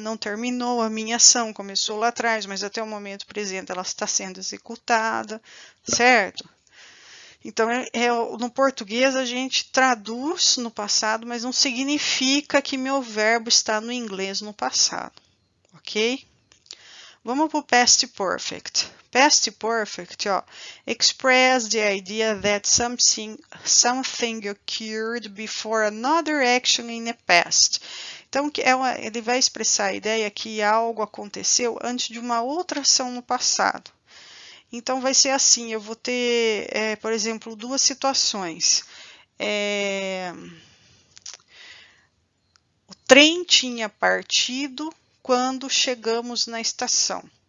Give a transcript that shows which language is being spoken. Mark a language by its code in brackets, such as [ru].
[pt] Não terminou a minha ação, começou lá atrás, mas até o momento presente ela está sendo executada, certo? Então, no português a gente traduz no passado, mas não significa que meu verbo está no inglês no passado, ok? Vamos para o Past Perfect. [en] Past Perfect, ó, express the idea that something occurred before another action in the past. [pt] Então, ele vai expressar a ideia que algo aconteceu antes de uma outra ação no passado. Então, vai ser assim, eu vou ter, por exemplo, duas situações. O trem tinha partido quando chegamos na estação.